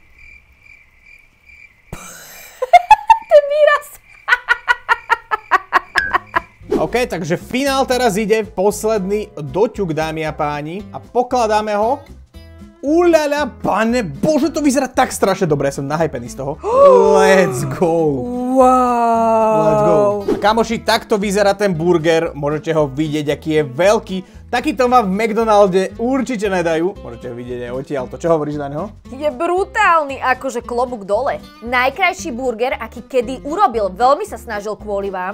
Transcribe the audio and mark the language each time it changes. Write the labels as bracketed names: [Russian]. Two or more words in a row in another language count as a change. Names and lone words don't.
[Slovak] Ten výraz. OK, takže finál teraz ide, posledný doťuk, dámy a páni. A pokladáme ho. Uľaľa, pane, bože, to vyzerá tak strašne dobre, ja som nahypený z toho. [English] Let's go. Wow. Let's go. [Slovak] A kamoši, takto vyzerá ten burger, môžete ho vidieť, aký je veľký. Takýto vám v McDonalde určite nedajú. Môžete ho vidieť aj odtiaľ. To čo hovoríš na neho? Je brutálny, akože klobúk dole. Najkrajší burger, aký kedy urobil. Veľmi sa snažil kvôli vám.